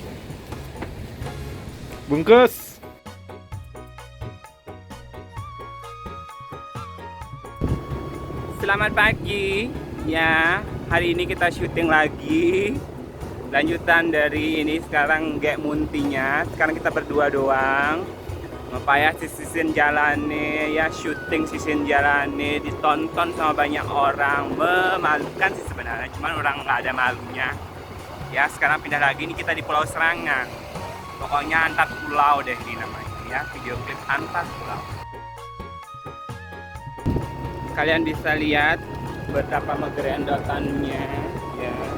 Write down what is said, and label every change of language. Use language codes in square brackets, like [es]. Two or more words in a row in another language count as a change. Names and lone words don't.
[id] Bungkus. Selamat pagi. Ya, hari ini kita syuting lagi. Lanjutan dari ini sekarang Gek Muntinya. Sekarang kita berdua doang. [ban] Mapaya sisin jalane [id] ya, syuting [ban] sisin jalane [id] ditonton sama banyak orang. Memalukan sih sebenarnya, cuman orang nggak ada malunya. Ya, sekarang pindah lagi nih kita di Pulau Serangan. Pokoknya antar pulau deh ini namanya ya, video klip antar pulau. Kalian bisa lihat betapa megerendotannya ya.